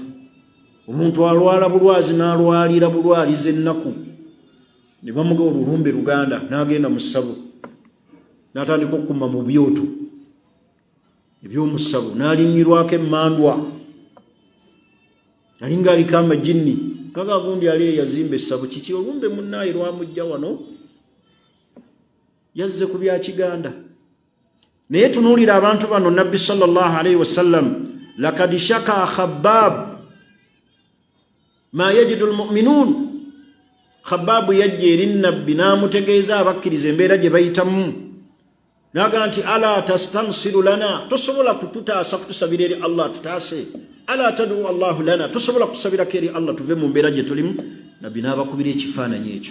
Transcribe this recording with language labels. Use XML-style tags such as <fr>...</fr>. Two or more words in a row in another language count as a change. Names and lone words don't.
<lg>Omuntu alwala bulwazi n'alwalira bulwaliza ennaku, ne bamuga olulumbe Luganda, n'agenda mu ssabo, n'atandika okukuma mu byoto eby'omu ssabo, n'alinnyirwako emmandwa, nalinga aliko amajinni, ngaga gundi ali yazimba essabo kiki olumbe munnaye lwamujja wano yazze ku bya kiganda naye tunuulira abantu bano nabbi</lg> <ar>صلى الله عليه وسلم لقد شكا خباب ما يجد المؤمنون</ar> <lg>Khabbab yajja eri nabbi n'amutegeeza abakkiriza embeera gye bayitamu naga nti</lg> <ar>ألا تستنصر لنا</ar> <lg>tosobola kututaasa kutusabira eri Allah tutaase</lg> <ar>ألا تدعو الله لنا</ar> <lg>tosobola kusabira eri Allah tuve mu mbeera gye tulimu nabbi n'abakubira ekifaananyi ekyo</lg>